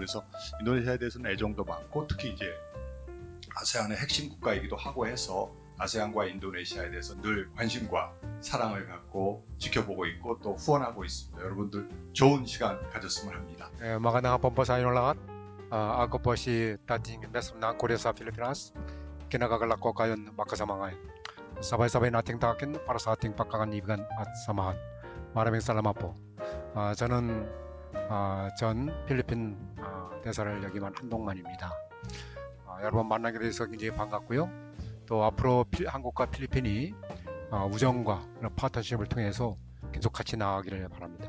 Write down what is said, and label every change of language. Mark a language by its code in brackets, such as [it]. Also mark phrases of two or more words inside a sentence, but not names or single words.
[ko] 그래서 인도네시아에 대해서는 애정도 많고 특히 이제 아세안의 핵심 국가이기도 하고 해서 아세안과 인도네시아에 대해서 늘 관심과 사랑을 갖고 지켜보고 있고 또 후원하고 있습니다. 여러분들 좋은 시간 가졌으면 합니다. [tl] Magandang hapon po sa inyong lahat. Ako po si dating Ambassador ng Korea sa Pilipinas. Kinagagalak ko kayon makasama ngayon. Sabay-sabay nating takin para sa ating pagkakaibigan at samahan. Maraming salamat po. [ko] 저는 전 필리핀 대사를 역임한 한동만입니다. 여러분 만나게 돼서 굉장히 반갑고요. 또 앞으로 한국과 필리핀이 우정과 파트너십을 통해서 계속 같이 나아가기를 바랍니다.